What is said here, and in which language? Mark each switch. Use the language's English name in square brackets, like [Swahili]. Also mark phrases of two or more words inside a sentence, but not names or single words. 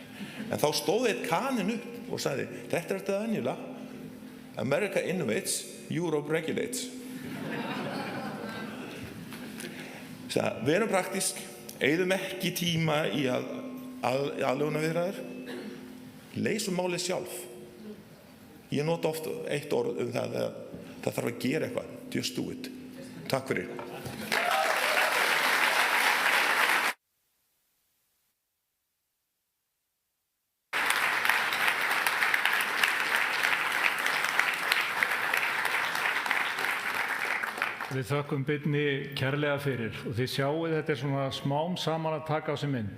[Icelandic] En þá stóð einn kaninn upp og sagði, þetta er þetta venjulega, [English] America innovates, Europe regulates. [Icelandic] Verum praktísk, eyðum ekki tíma í aðlögunarviðræður, leysum málið sjálf. Ég nota oft eitt orð það að það þarf að gera eitthvað, [English] just do it. [Icelandic] Takk fyrir. Við þökkum Birni kærlega fyrir og þið sjáið þetta er svona smám saman að taka á sig mynd.